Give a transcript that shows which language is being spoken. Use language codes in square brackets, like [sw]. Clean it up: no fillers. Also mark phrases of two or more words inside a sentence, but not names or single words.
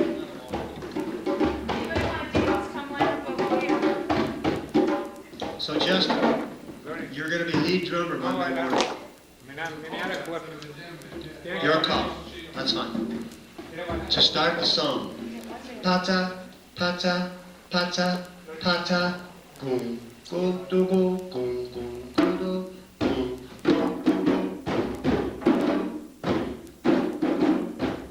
[en] Anybody want to dance? Come line up over here. So Justin, you're going to be lead drummer Monday morning. Your call. That's fine. To start the song. pata, pata, pata, pata, gum, gum, do, gum, gum, gum, gum, do, gum, gum, do, gum.